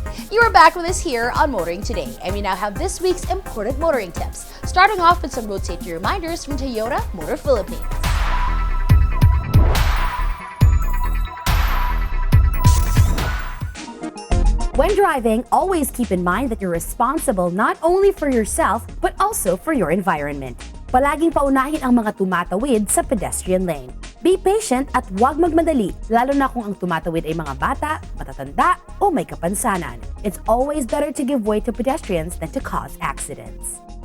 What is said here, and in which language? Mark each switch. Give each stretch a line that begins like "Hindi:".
English: You are back with us here on Motoring Today, and we now have this week's important motoring tips, starting off with some road safety reminders from Toyota Motor Philippines. When driving, always keep in mind that you're responsible not only for yourself, but also for your environment.
Filipino: Palaging paunahin ang mga tumatawid sa pedestrian lane.
English: Be patient
Filipino: at huwag magmadali, lalo na kung ang tumatawid ay mga bata, matatanda, o may kapansanan.
English: It's always better to give way to pedestrians than to cause accidents.